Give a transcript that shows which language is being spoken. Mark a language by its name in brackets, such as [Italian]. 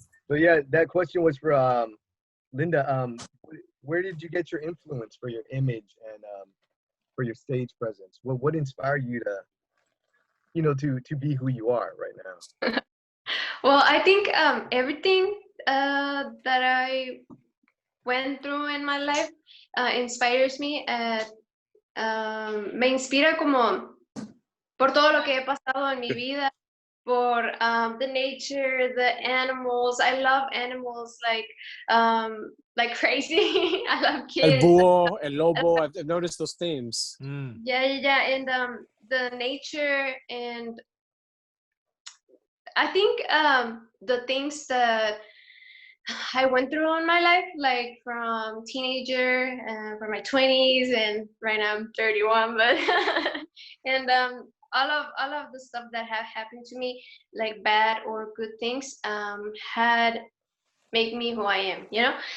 [English] So yeah, that question was for Linda. Where did you get your influence for your image and for your stage presence? What inspired you to, to be who you are right now? Well, I think everything that I went through in my life inspires me. [Spanish] Me inspira como por todo lo que he pasado en mi vida, por [English] the nature, the animals. I love animals like crazy. I love [Spanish] El [English] kids. [Spanish] búho, el lobo. [English] I've noticed those themes. Yeah, and the nature, and I think the things that I went through in my life, like from teenager, from my 20s, and right now I'm 31, but and all of the stuff that have happened to me, like bad or good things, had made me who I am, you know.